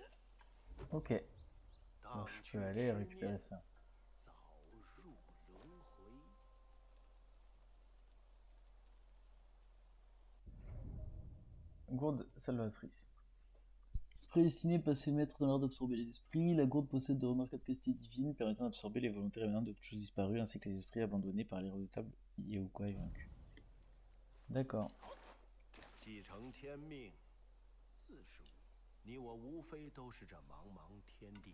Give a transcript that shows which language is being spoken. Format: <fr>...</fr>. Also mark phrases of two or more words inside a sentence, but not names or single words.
<fr>Ok, donc je peux aller récupérer ça.</fr> <zh>早入轮回。</zh> <fr>Gourde salvatrice. Prédestinée passer maître dans l'art d'absorber les esprits, la gourde possède de remarquables capacités divines permettant d'absorber les volontés rémanentes de toutes choses disparues ainsi que les esprits abandonnés par les redoutables Yeukai vaincus. D'accord.</fr> <zh>继承天命，自是你我无非都是这茫茫天地。</zh>